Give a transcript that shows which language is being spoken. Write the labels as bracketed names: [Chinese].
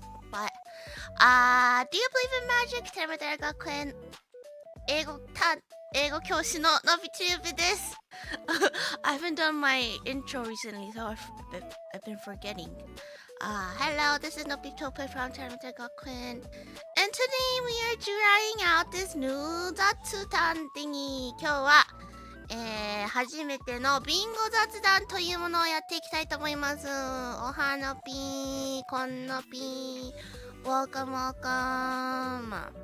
[English] But, do you believe in magic? [Japanese] テレメテレ学園英語教師ののびチューブです。 [English] I haven't done my intro recently, so I've been forgetting. Hello, this is Nobitope from テレメテレ学園 And today we are trying out this new 雑談thingy. [Japanese] 今日は初めてのビンゴ雑談というものをやっていきたいと思います。おはのぴー、こんのぴー、 [English] welcome welcome.